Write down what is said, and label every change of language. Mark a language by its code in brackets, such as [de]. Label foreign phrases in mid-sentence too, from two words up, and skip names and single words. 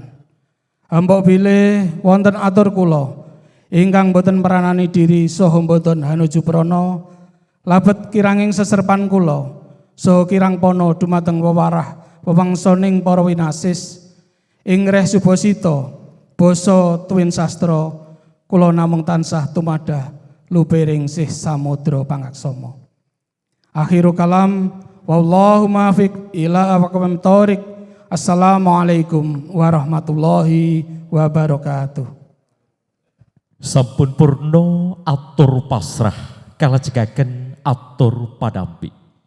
[jv] Hamba bilih wonten atur kula ingkang boten meranani diri saha boten hanuju prana labet kiranging seserpan kula saha kirang pono dumateng wewarah wewangsaning para winasis ing reh subasita basa tuwin sastra kula namung tansah tumadah lubering sih samudra pangaksama. [ar] آخر الكلام والله موفق إلى أقوم الطريق. السلام عليكم ورحمة الله وبركاته. [jv] Sampun purna atur pasrah kalajengaken atur padampi.